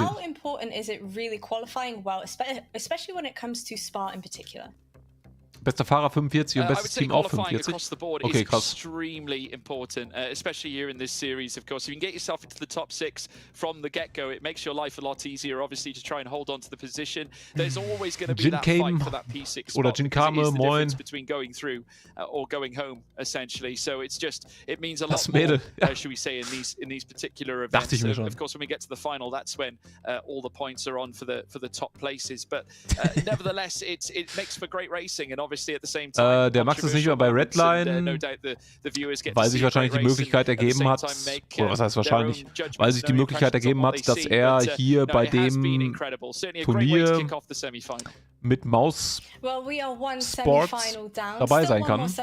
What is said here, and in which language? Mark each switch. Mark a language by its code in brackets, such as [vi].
[en] How important is it really qualifying well, especially when it comes to Spa in particular? [de] Bester Fahrer 45 und bestes Team auch 45. Okay, krass. [en] Extremely important, especially here in this series. Of course, if you can get yourself into the top 6 from the get-go, it makes your life a lot easier, obviously, to try and hold on to the position. There's always going to be that fight for that P6 spot. [de] Oder Jinkame, moin. [en] Between going through or going home, essentially. So it's just, it means a lot more, should we say, in these particular events. [de] Dachte ich mir schon. [en] Of course, when we get to the final, that's when all the points are on for the top places. But nevertheless, it makes for great racing, and [de] Der Max ist nicht mehr bei Redline, weil sich wahrscheinlich die Möglichkeit ergeben hat, oder was heißt wahrscheinlich, weil sich die Möglichkeit ergeben hat, dass er hier bei dem Turnier mit Maus Sports dabei sein kann.